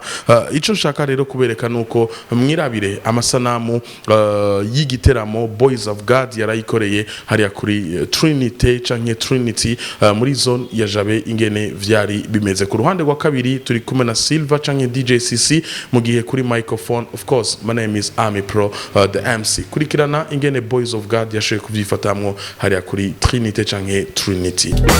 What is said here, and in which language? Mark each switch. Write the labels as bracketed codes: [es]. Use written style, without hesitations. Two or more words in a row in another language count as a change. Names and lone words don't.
[rn] Ico nshaka rero kubereka nuko mwirabire amasanamu y'igiteramo Boys of God yarayikoreye hariya kuri Trinité canke Trinity muri zone ya Jabe ingene vyari bimeze. Ku ruhande rwa kabiri turi kumwe na Silver canke DJ CC, mu gihe kuri microphone [en] of course my name is Amipro, the MC. [rn] Kurikirana ingene Boys of God yashoboye kuvyifatamwo hariya kuri Trinité canke Trinity.